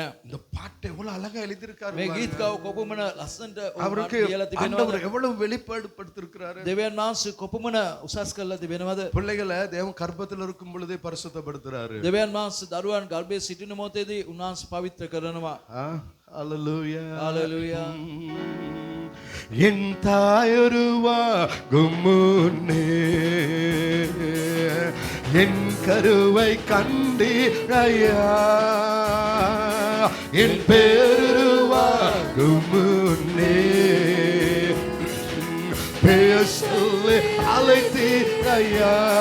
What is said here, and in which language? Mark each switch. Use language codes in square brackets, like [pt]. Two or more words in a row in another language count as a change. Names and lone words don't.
[ta] இந்த பாட்டை எவ்வளவு அழகா எழுதியிருக்காரு. [si] මේ ගීතිකාව කොපමණ ලස්සනට [ta] அவருக்கு [si] කියලා තිබෙනවද? [ta] ஆண்டவர் எவ்வளவு வெளிப்பாடு படுத்திருக்கிறாரு. [si] දෙවියන් වහන්සේ කොපමණ උසස් කරලා තිබෙනවද? [ta] பிள்ளைகளை தேவன் கர்ப்பத்தில் இருக்கும் பொழுதே பரிசுத்தப்படுத்துறாரு. [si] දෙවියන් වහන්සේ දරුවන් ගර්භයේ සිටින මොහොතේදී උන්වහන්සේ පවිත්‍ර කරනවා. [ta] Hallelujah. [si] Hallelujah. [ta] என் தாயுருவாகும் முன்னே என் கருவை கண்டீரையா என் பேருருவாகும் முன்னே பெயர் சொல்லி அழைத்தீரையா.